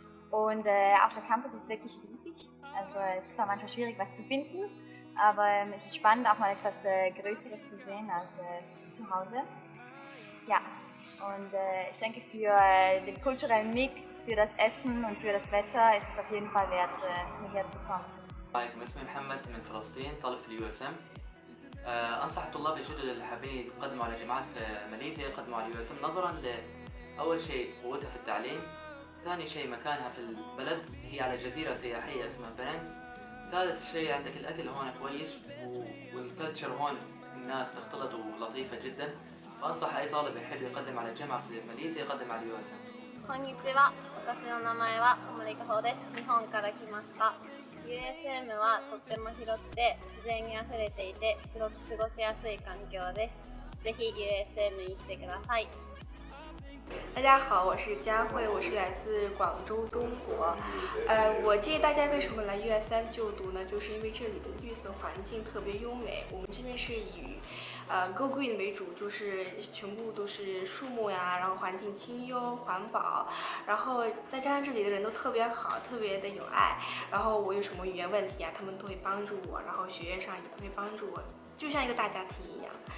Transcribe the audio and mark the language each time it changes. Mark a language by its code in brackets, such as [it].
[de] Und auch der Campus ist wirklich riesig. Also es ist zwar manchmal schwierig, was zu finden, aber es ist spannend, auch mal etwas Größeres zu sehen als zu Hause. Ja. Und ich denke, für den kulturellen Mix, für das Essen und für das Wetter ist es auf jeden Fall wert, hierher zu kommen. [ar] اسمي محمد من فلسطين، طالب في اليو اس ام. انصح الطلاب الجدد اللي حابين يقدموا على جامعات في ماليزيا يقدموا على اليو اس ام نظرا أول شيء قوتها في التعليم، ثاني شيء مكانها في البلد، هي على جزيرة سياحية اسمها بنانج. ثالث شيء عندك الأكل هون كويس، والكلتشر هون الناس تختلط ولطيفة جدا. فأنصح أي طالب يحب يقدم على الجامعة في ماليزيا يقدم على USM. [ja] こんにちは。私の名前は小森香穂です。日本から来ました。 USM はとっても広くて自然にあふれていてすごく過ごしやすい環境です。ぜひ USM に来てください。 [zh] 大家好，我是佳慧，我是来自广州，中国。我建议大家为什么来 USM 就读呢？就是因为这里的绿色环境特别优美。我们这边是以 [en] Go Green [zh] 为主，就是全部都是树木呀，然后环境清幽环保，然后再加上这里的人都特别好，特别的有爱。然后我有什么语言问题啊，他们都会帮助我，然后学业上也会帮助我，就像一个大家庭一样。